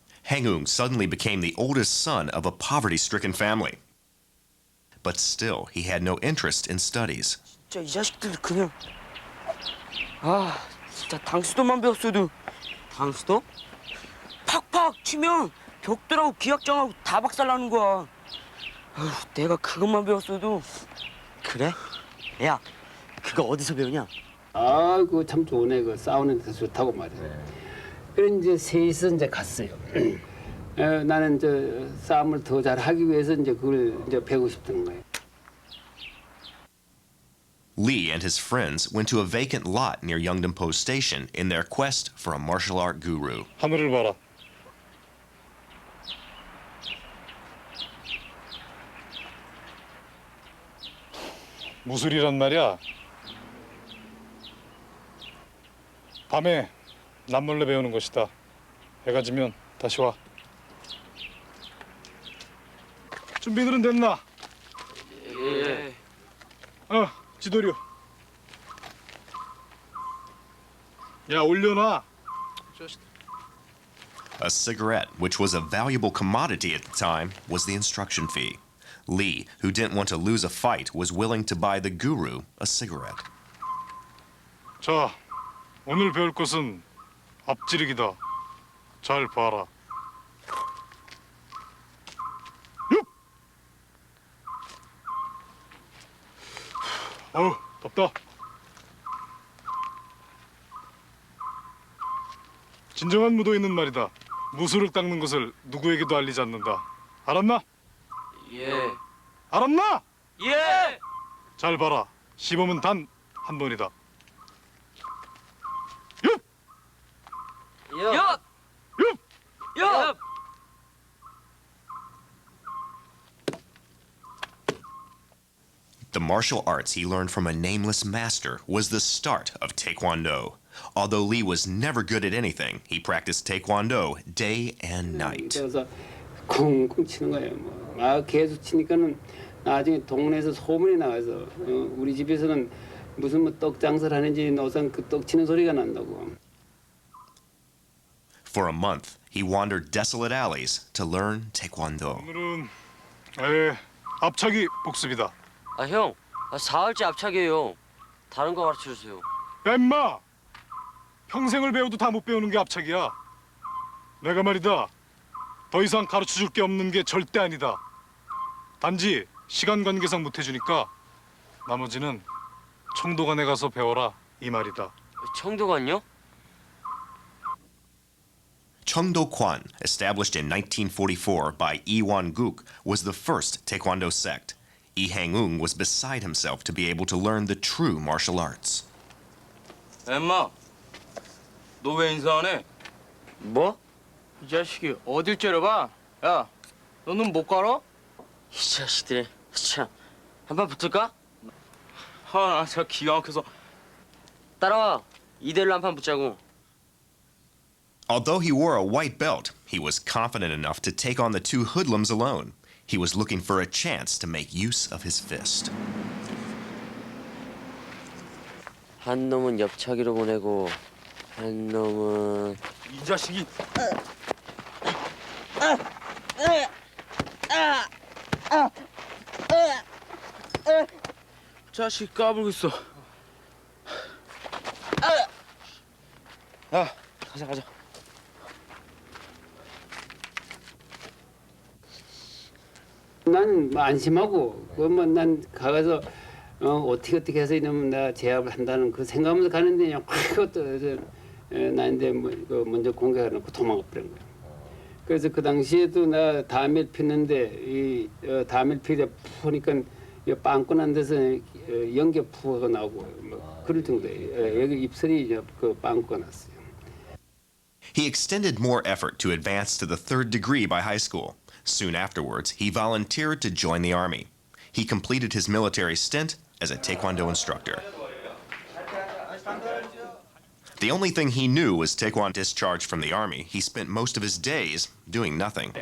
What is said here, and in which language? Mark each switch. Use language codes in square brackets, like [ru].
[en] Hang-ung suddenly became the oldest son of a poverty-stricken family. But still, he had no interest in studies. [ko] 진짜 이 자식들 그냥 진짜 당수도만 배웠어도 당수도? 팍팍 치면 벽돌하고 기악장하고 다 박살나는 거야. 내가 그것만 배웠어도. 그래? 야, 그거 어디서 배우냐? 아이고 참 좋네. 그 싸우는 데 좋다고 말이야. 그래 이제 셋이서 이제 갔어요. 나는 이제 싸움을 더 잘하기 위해서 이제 그걸 이제 배우고 싶다는 거예요. [en] Lee and his friends went to a vacant lot near Yeongdeunpo Station in their quest for a martial art guru. [ko] 하늘을 봐라. 무술이란 말이야. 밤에 남몰래 배우는 것이다. 해가 지면 다시 와. 준비들은 됐나? 예. 지도류. 야, 올려놔. [en] A cigarette, which was a valuable commodity at the time, was the instruction fee. Lee, who didn't want to lose a fight, was willing to buy the guru a cigarette. [ko] 자, 오늘 배울 것은 앞지르기다. 잘 봐라. 육! 어우, 덥다. 진정한 무도인은 말이다. 무술을 닦는 것을 누구에게도 알리지 않는다. 알았나? 예. 알았나? 예. 잘 봐라. 시범은 단 한 번이다. 육! 야. 육! 야. [en] The martial arts he learned from a nameless master was the start of Taekwondo. Although Lee was never good at anything, he practiced Taekwondo day and night. [ko] 그래서 쿵쿵 치는 거예요. 막 계속 치니까는 나중에 동네에서 소문이 나가서 우리 집에서는 무슨 뭐 떡 장사를 하는지 노상 그 떡 치는 소리가 난다고. [en] For a month, he wandered desolate alleys to learn Taekwondo. [ko] 오늘은 앞차기 복습이다. 형. 사흘째 앞차기예요. 다른 거 가르쳐 주세요. 야, 임마! 평생을 배워도 다 못 배우는 게 앞차기야. 내가 말이다. 더 이상 가르쳐줄 게 없는 게 절대 아니다. 단지 시간 관계상 못 해주니까 나머지는 청도관에 가서 배워라 이 말이다. 청도관요? [en] Cheongdo Kwan, established in 1944 by Lee Won-guk, was the first Taekwondo sect. Lee Hang-ung was beside himself to be able to learn the true martial arts. [ko] 엠마, 너 왜 인사 안 해? 뭐? 이 자식이 어딜 째려봐? 야, 너는 못 가러? 이 자식들이 참. 한판 붙을까? 나 진짜 기가 막혀서. 따라와. 이대로 한판 붙자고. [en] Although he wore a white belt, he was confident enough to take on the two hoodlums alone. He was looking for a chance to make use of his fist. [ko] 한 놈은 옆차기로 보내고 한 놈은 이 자식이. 자식 까불고 있어. 야, 가자. 나는 안심하고 그러면 난 가서 어떻게 해서 이러면 나 제압을 한다는 그 생각하면서 가는데 그냥 확 그것도 나한테 뭐 이거 먼저 공격해 놓고 도망가 버린 거야. 그래서 그 당시에도 나 담을 피는데 이 담을 피다 보니까 빵꾸 난 데서 연기 부어가 나오고 뭐 그럴 정도에 여기 입술이 이제 그 빵꾸가 났어요. [en] He extended more effort to advance to the third degree by high school. Soon afterwards, he volunteered to join the army. He completed his military stint as a Taekwondo instructor. The only thing he knew was Taekwondo discharged from the army. He spent most of his days doing nothing.